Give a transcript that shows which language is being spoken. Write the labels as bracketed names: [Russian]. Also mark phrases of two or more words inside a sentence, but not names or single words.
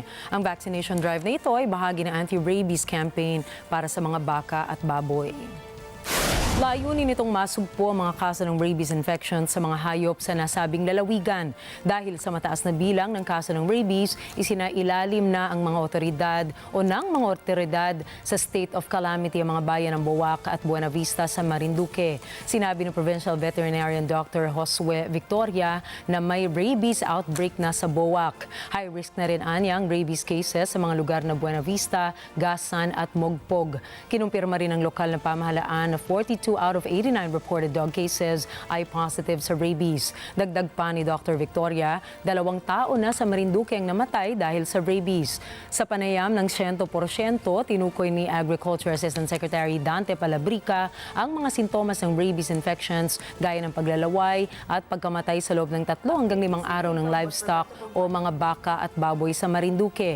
[Filipino] Ang [English] vaccination drive [Filipino] na ito ay bahagi ng [English] anti-rabies campaign [Filipino] para sa mga baka at baboy. Layunin nitong masugpo ang mga kaso ng [English] rabies infection [Filipino] sa mga hayop sa nasabing lalawigan. Dahil sa mataas na bilang ng kaso ng rabies, isinailalim na ang mga otoridad o ng mga otoridad sa [English] state of calamity [Filipino] ang mga bayan ng Boac at Buena Vista sa Marinduque. Sinabi ng [English] Provincial Veterinarian [Filipino] Dr. Josue Victoria na may [English] rabies outbreak [Filipino] na sa Boac. [English] High risk [Filipino] na rin anya ang [English] rabies cases [Filipino] sa mga lugar na Buena Vista, Gasan at Mogpog. Kinumpirma rin ng lokal na pamahalaan na [English] 42 out of 89 reported dog cases [Filipino] ay positive sa rabies. Dagdag pa ni Dr. Victoria, 2 tao na sa Marinduque ang namatay dahil sa rabies. Sa panayam ng 100%, tinukoy ni [English] Agriculture Assistant Secretary [Filipino] Dante Palabrica ang mga sintomas ng [English] rabies infections [Filipino] gaya ng paglalaway at pagkamatay sa loob ng 3 hanggang 5 araw ng livestock o mga baka at baboy sa Marinduque.